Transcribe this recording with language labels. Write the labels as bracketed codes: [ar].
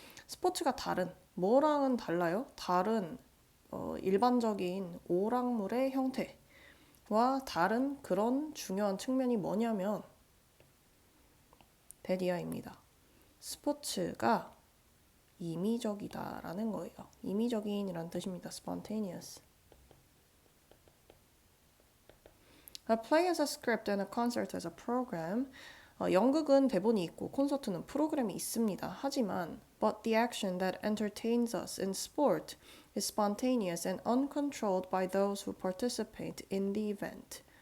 [ko] 스포츠가 다른 뭐랑은 달라요? 다른 일반적인 오락물의 형태와 다른 그런 중요한 측면이 뭐냐면 데디아입니다. 스포츠가 임의적이다라는 거예요. 임의적인이란 뜻입니다. [en] spontaneous. A play has a script and a concert has a program. [ko] 연극은 대본이 있고 콘서트는 프로그램이 있습니다. [en] 하지만 but the action that entertains us in sport is spontaneous and uncontrolled by those who participate in the event.